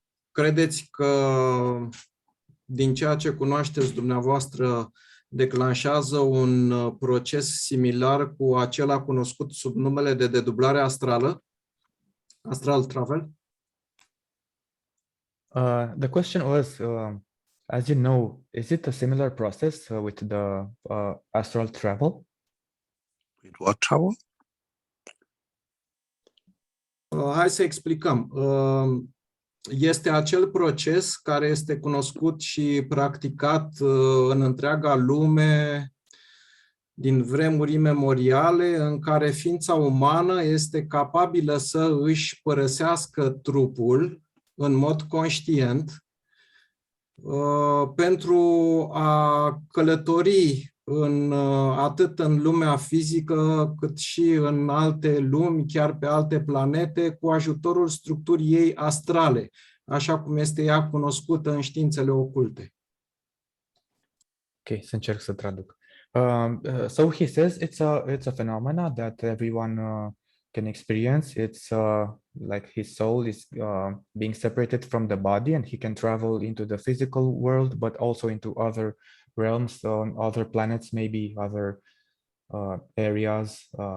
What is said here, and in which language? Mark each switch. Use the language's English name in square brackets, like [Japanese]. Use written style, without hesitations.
[Romanian] Credeți că din ceea ce cunoașteți dumneavoastră declanșează un proces similar cu acela cunoscut sub numele de dedublare astrală? [English] Astral travel? The question was, as you know, is it a similar process with the astral travel? With what travel? [Romanian] Hai să explicăm. Este acel proces care este cunoscut și practicat în întreaga lume din vremuri imemoriale, în care ființa umană este capabilă să își părăsească trupul în mod conștient pentru a călători atât în lumea fizică, cât și în alte lumi, chiar pe alte planete, cu ajutorul structurii ei astrale, așa cum este ea cunoscută în științele oculte. Ok, să încerc să traduc. [English] So he says it's a phenomena that everyone can experience. It's like his soul is being separated from the body, and he can travel into the physical world, but also into other realms on other planets, maybe other areas.